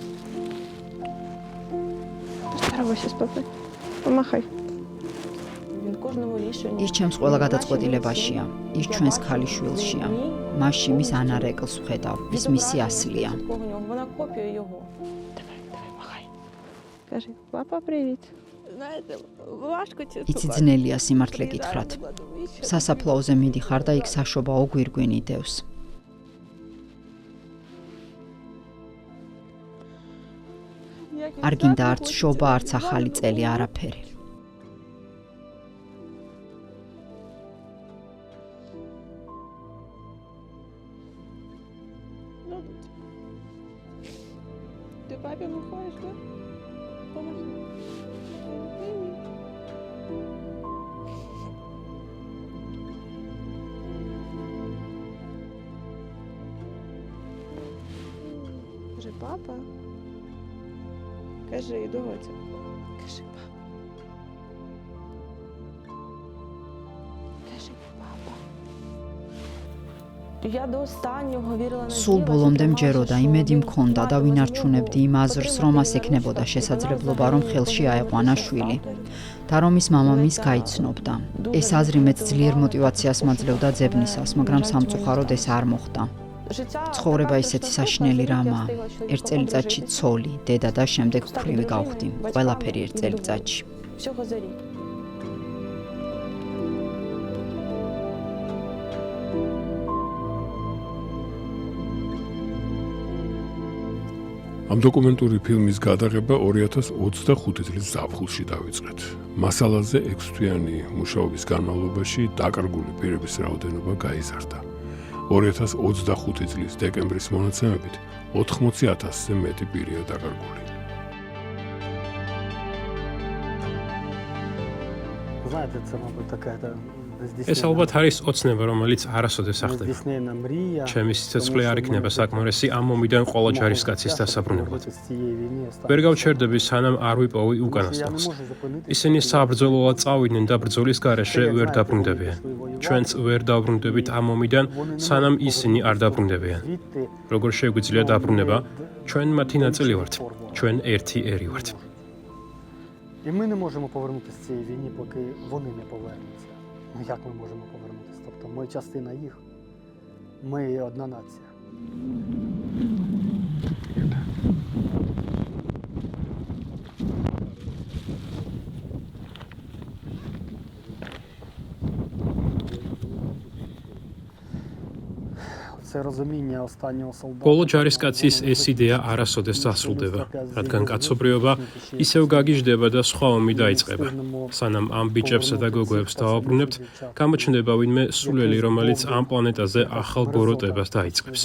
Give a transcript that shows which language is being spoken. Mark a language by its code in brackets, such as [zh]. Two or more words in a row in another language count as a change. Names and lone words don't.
[uk] Помахай. Він кожному рішенню. [ka] ის ჩემს ყველა გადაწყვეტილებაშია, ის ჩვენს ქალიშვილშია. მასში მის ანარეკლს ვხედავ, ის მისი ასლია. [uk] Вона копія його. Давай, махай. Кажи, папа, привіт. Знаєте, важко це. [ka] იცი ძნელია სიმართლე გითხრათ. სასაფლაოზე მიდიხარ და იქ საშობაო გვირგვინი დევს. არ გინდა არც შობა, არც ახალი წელი, არაფერი. [uk] Ти папі виходиш, так? Поможи. Кажи, папа. Кажи, доця. Кажи, папа. Кажи, папа. Я до останнього вірила на [ka] სულ ბოლომდე მჯეროდა, იმედი მქონდა და ვინარჩუნებდი იმ აზრს, რომ მას ექნებოდა შესაძლებლობა, რომ ხელში აეყვანა შვილი და რომ ის მამა მის გაიცნობდა. ეს აზრი მეც ძლიერ მოტივაციას მაძლევდა ძებნისას, მაგრამ სამწუხაროდ ეს არ მოხდა. ცხოვრება ისეთი საშინელი რამაა. ერთ წელიწადში ცოლი, დედა და შემდეგ ქვრივი გავხდი. ყველაფერი ერთ წელიწადში. [uk] Всього за рік. [ka] ამ დოკუმენტური ფილმის გადაღება 2025 წლის ზაფხულში დაიწყეთ. მასალაზე 6 თვიანი მუშაობის განმავლობაში დაკარგული პირების რაოდენობა გაიზარდა. 2025 წლის დეკემბრის მონაცემებით 80,000-ზე მეტი პირია დაკარგული. [uk] Знаете, це, мабуть, така [ka] ეს ალბათ არის ოცნება, რომელიც არასოდეს ახდება. [uk] здійснена мрія. [ka] ჩემი სიცოცხლე არ იქნება საკმარისი ამ ომიდან ყველა ჯარისკაცის დასაბრუნებლად. ვერ გავჩერდები, სანამ არ ვიპოვი უკანასკნელს. ისინი საბრძოლოა წავიდნენ და ბრძოლის გარეშე ვერ დაბრუნდებიან. ჩვენც ვერ დაბრუნდებით ამ ომიდან, სანამ ისინი არ დაბრუნდებიან. როგორ შეგვიძლია დაბრუნება? ჩვენ მათი ნაწილი ვართ. ჩვენ ერთი ერი ვართ. [uk] І ми не можемо повернутися з цієї війни, поки вони не повернуться. Ну як ми можемо повернутися? Тобто ми частина їх, ми одна нація. Це розуміння останнього солдата. [ka] Բոլო ჯარისკაცის ეს იდეა არასოდეს დასრულდება, რადგან კაცობრიობა ისევ გაგიჟდება და სხვა ომი დაიწყება. სანამ ამ ბიჭებსა და გოგოებს დავაბრუნებთ, გამოჩნდება ვინმე სულელი, რომელიც ამ პლანეტაზე ახალ ბოროტებას დაიწყებს.